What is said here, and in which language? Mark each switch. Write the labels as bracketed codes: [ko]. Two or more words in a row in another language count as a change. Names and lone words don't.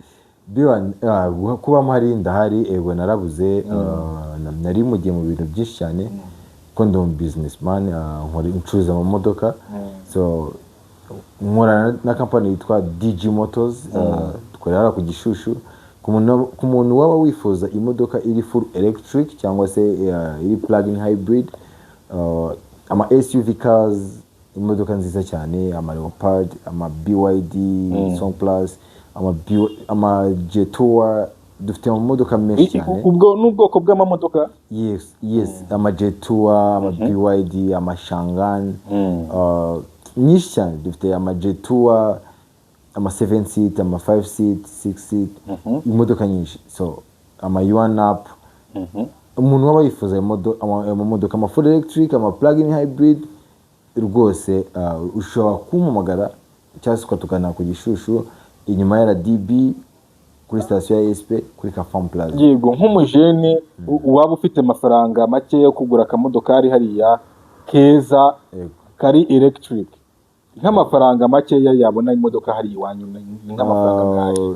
[rw] Kuba mpari ndahari, narabuze, nari mugiye mu bintu byinshi cyane, ko ndi businessman, nkora incuruza mu modoka. So nkora na company yitwa DG Motors, dukorera ku Gishushu. Ku muntu waba wifuza imodoka iri [en] full electric [rw] cyangwa se iri [en] plug-in hybrid, [rw] ama [en] SUV cars, [rw] imodoka nziza cyane, ama Leopard, ama BYD Song Plus, ama Jetua, dufite mu modoka menshi cyane. Ubwo n'ubwoko bw'amamodoka? Yes, ama Jetua, ama BYD, ama Shangan, nyinshi cyane. Dufite ama Jetua, ama 7 seat, ama 5 seat, 6 seat, imodoka nyinshi. So ama Yuan-Up, umuntu waba yifuza amamodoka, ama [en] full electric, [rw] ama [en] plug-in hybrid, [rw] rwose ushobora kumpamagara cyangwa se ukatugana ku Gishushu inyuma ya RDB kuri station ya SP kuri Kafam Plaza. Yego, nk'umujene waba ufite amafaranga make yo kugura akamodokari hariya keza kari electric, nk'amafaranga make yabona imodoka hari iwanyu nk'amafaranga ngahe?